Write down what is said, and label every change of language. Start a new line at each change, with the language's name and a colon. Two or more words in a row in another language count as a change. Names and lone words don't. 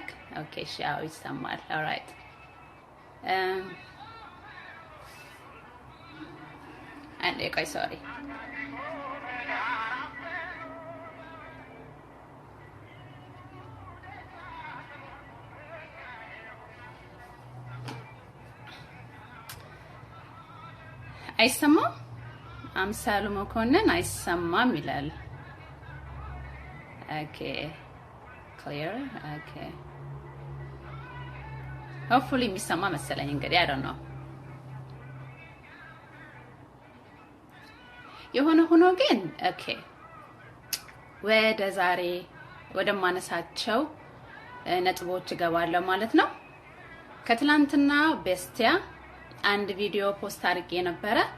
Amharic: ኦኬ ሻው ይሰማል። ኦልራይት አንዴ ቆይ ሶሪ አይሰማም። አምሳሉ መኮንን አይሰማም ይላል።
English: Okay, clear. Okay. Hopefully
Amharic: የሚሰማ መሰለኝ እንግዲህ
English: I don't know.
Amharic: የሆነ ሆኖ ግን okay. ወደ ዛሬ ወደ ማነሳቸው ነጥቦች እገባለሁ ማለት ነው። ከትላንትና በስቲያ አንድ ቪዲዮ ፖስት አድርጌ ነበረ።